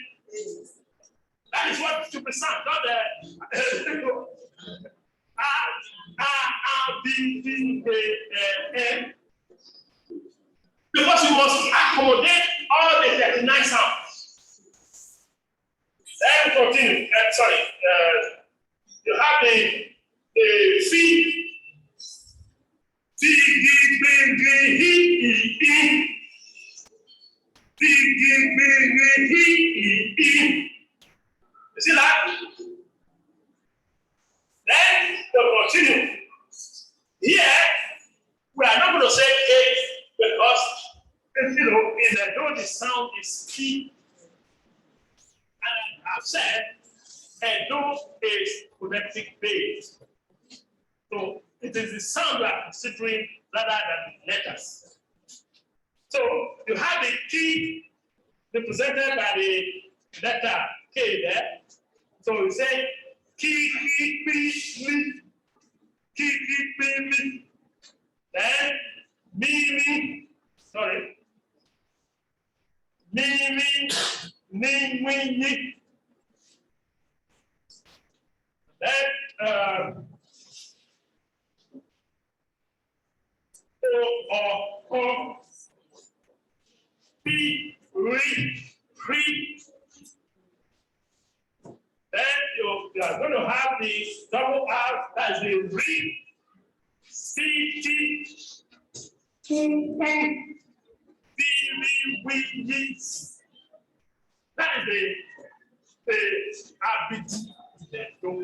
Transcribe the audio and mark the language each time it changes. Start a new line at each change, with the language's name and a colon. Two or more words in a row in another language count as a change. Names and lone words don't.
English: That is what to sound, not the A, B, D, A, N. Because you must accommodate all the 39 sounds. Then continue. You have the C, D, G, B, G, E, E, D, G, B, G, E, E. You see that? continue. Here, we are not going to say A because, you know, in the Edo, the sound is key. And I've said, Edo is phonetic based. So it is the sound we are considering rather than the letters. So you have the key represented by the letter K there. So you say ki, ki, pi, li. Ki, ki, pi, li. Then mi, sorry. Mi, ni, ni. Then o, pi, ri. Then you are going to have the double R, that's the re, C, T, B, we, that is the ABiDi Edo.